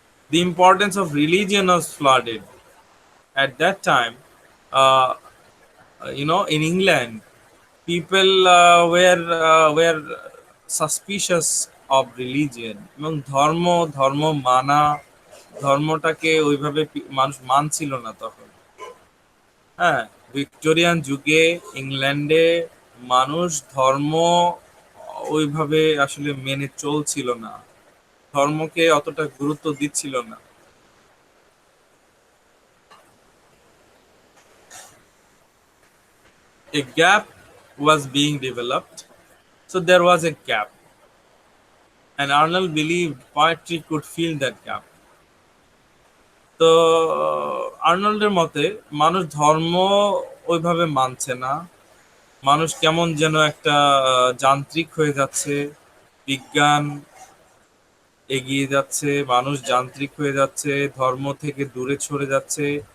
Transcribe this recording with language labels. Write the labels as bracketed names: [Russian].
[English] The importance of religion was flooded at that time. uh, in England, people were suspicious of religion, [Bangla] এবং ধর্ম মানা, ধর্মটাকে ওইভাবে মানুষ মানছিল না তখন। হ্যাঁ, ভিক্টোরিয়ান যুগে ইংল্যান্ডে মানুষ ধর্ম ওইভাবে আসলে মেনে চলছিল না, ধর্মকে অতটা গুরুত্ব দিচ্ছিল না। [English] A gap was being developed, so there was a gap, and Arnold believed poetry could fill that gap. [Bangla] তো আর্নল্ডের মতে মানুষ ধর্ম ওইভাবে মানছে না, মানুষ কেমন যেন একটা যান্ত্রিক হয়ে যাচ্ছে, বিজ্ঞান এগিয়ে যাচ্ছে, মানুষ যান্ত্রিক হয়ে যাচ্ছে, ধর্ম থেকে দূরে সরে যাচ্ছে।